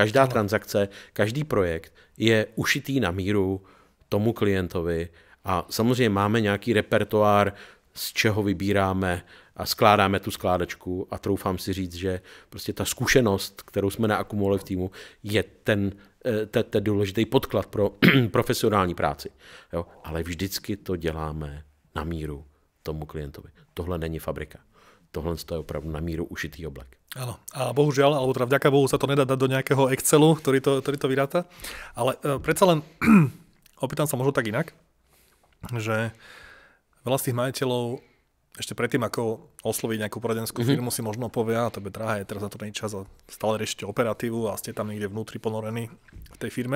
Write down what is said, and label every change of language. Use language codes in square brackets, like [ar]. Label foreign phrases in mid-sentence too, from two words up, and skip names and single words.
[cs] Každá transakce, každý projekt je ušitý na míru tomu klientovi a samozřejmě máme nějaký repertoár, z čeho vybíráme a skládáme tu skládačku a troufám si říct, že prostě ta zkušenost, kterou jsme naakumulovali v týmu, je ten důležitý podklad pro profesionální práci. Jo? Ale vždycky to děláme na míru tomu klientovi. Tohle není fabrika. Tohle je opravdu na míru ušitý oblek. [sk] Áno. A bohužiaľ, alebo teda vďaka Bohu sa to nedá dať do nejakého Excelu, ktorý to vyráta. Ale predsa len opýtam sa možno tak inak, že veľa z tých majiteľov ešte predtým, ako osloviť nejakú poradenskú firmu, si možno povie, a to je drahé, teraz na to není čas a stále riešite operatívu a ste tam niekde vnútri ponorení v tej firme.